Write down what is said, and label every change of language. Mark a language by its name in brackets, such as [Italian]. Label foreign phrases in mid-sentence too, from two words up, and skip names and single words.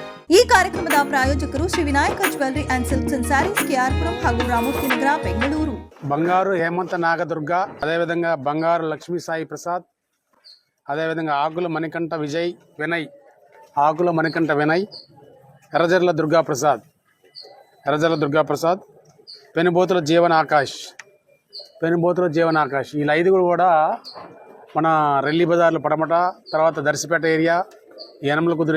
[Kannada] ಈ ಕಾರ್ಯಕ್ರಮದ ಪ್ರಾಯೋಜಕರು ಶ್ರೀ ವಿನಾಯಕ ಜ್ಯುವೆಲ್ಲರಿ ಅಂಡ್ ಸಿಲ್ಕ್ಸ್ ಅಂಡ್ ಸ್ಯಾರೀಸ್ ಕೆಆರ್ಪುರಂ ಹಾಗೂ ರಾಮೂರ್ತಿ ನಗರ ಬೆಂಗಳೂರು. [Telugu] బంగారు హేమంత నాగదుర్గ, అదేవిధంగా బంగారు లక్ష్మీ సాయి ప్రసాద్, అదేవిధంగా ఆకుల మణికంఠ వినయ్, ఆకుల మణికంఠ వినయ్, ఎర్రజర్ల దుర్గాప్రసాద్, పెనుబోతుల జీవన్ ఆకాష్, వీళ్ళ ఐదుగురు కూడా మన రెల్లి బజార్లు పడమట, తర్వాత దర్శిపేట ఏరియా, యనమల కుదురు